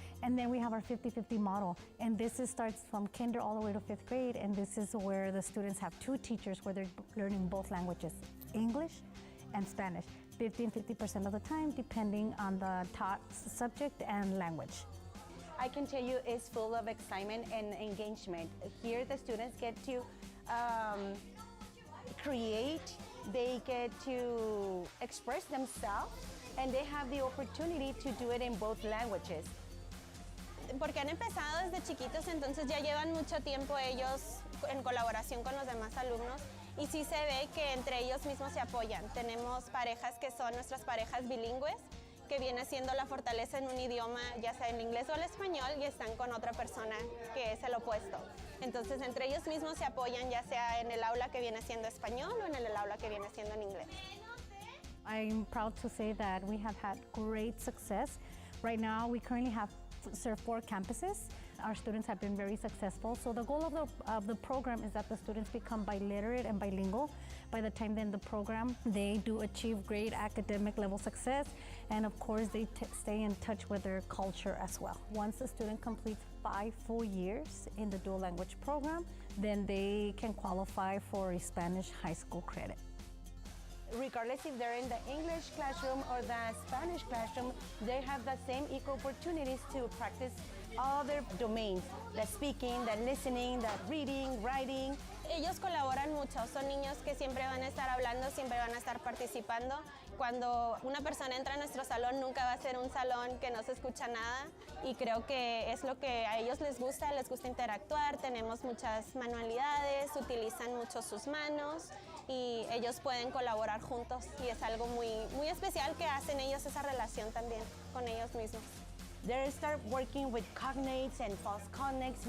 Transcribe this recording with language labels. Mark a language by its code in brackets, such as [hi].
[en] And then we have our 50-50 model, and this starts from kinder all the way to 5th grade, and this is where the students have two teachers where they're learning both languages, English and Spanish, 50 and 50% of the time, depending on the taught subject and language. I can tell you it's full of excitement and engagement. Here the students get to create, they get to express themselves, and they have the opportunity to do it in both languages. [es] Porque han empezado desde chiquitos, entonces ya llevan mucho tiempo ellos en colaboración con los demás alumnos, y sí se ve que entre ellos mismos se apoyan. Tenemos parejas que son nuestras parejas bilingües, que viene siendo la fortaleza en un idioma, ya sea en inglés o el español, y están con otra persona que es el opuesto. Entonces entre ellos mismos se apoyan, ya sea en el aula que viene siendo español o en el aula que viene siendo en inglés. [en] I'm proud to say that we have had great success. Right now we currently have serve 4 campuses. Our students have been very successful. So the goal of the program is that the students become biliterate and bilingual. By the time they're in the program, they do achieve great academic level success, and of course they stay in touch with their culture as well. Once the student completes 5 full years in the dual language program, then they can qualify for a Spanish high school credit. Regardless if they're in the English classroom or the Spanish classroom, they have the same equal opportunities to practice all their domains, the speaking, the listening, the reading, writing. [es] Ellos colaboran mucho, son niños que siempre van a estar hablando, siempre van a estar participando. Cuando una persona entra a nuestro salón, nunca va a ser un salón que no se escucha nada, y creo que es lo que a ellos les gusta interactuar. Tenemos muchas manualidades, utilizan mucho sus manos, y ellos pueden colaborar juntos, y es algo muy, muy especial que hacen ellos, esa relación también con ellos mismos. [en] They start working with cognates and false cognates.